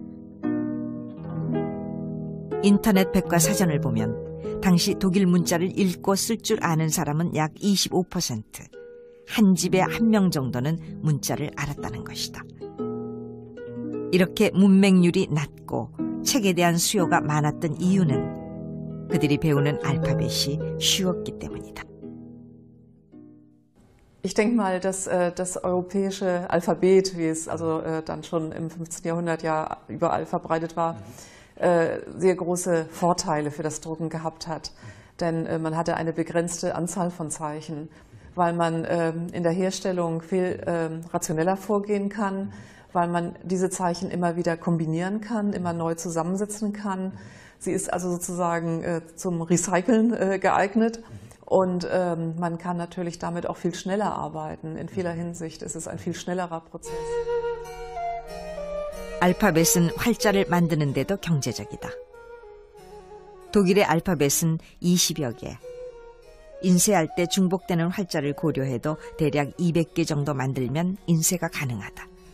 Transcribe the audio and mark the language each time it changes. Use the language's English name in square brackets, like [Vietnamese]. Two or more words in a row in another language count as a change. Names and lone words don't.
[Korean] 인터넷 백과사전을 보면 당시 독일 문자를 읽고 쓸 줄 아는 사람은 약 25%, 한 집에 한 명 정도는 문자를 알았다는 것이다. 이렇게 문맹률이 낮고 책에 대한 수요가 많았던 이유는 그들이 배우는 알파벳이 쉬웠기 때문이다. [German] Ich denke mal, dass das europäische Alphabet, wie es also dann schon im 15. Jahrhundert ja überall verbreitet war, sehr große Vorteile für das Drucken gehabt hat. Denn man hatte eine begrenzte Anzahl von Zeichen. weil man in der Herstellung viel rationeller vorgehen kann, weil man diese Zeichen immer wieder kombinieren kann, immer neu zusammensetzen kann. Sie ist also sozusagen zum Recyceln geeignet. Und man kann natürlich damit auch viel schneller arbeiten. In vieler Hinsicht ist es ein viel schnellerer Prozess. [Korean] 알파벳은 활자를 만드는 데도 경제적이다. 독일의 알파벳은 20여 개. 인쇄할 때 중복되는 활자를 고려해도 대략 200개 정도 만들면 인쇄가 가능하다.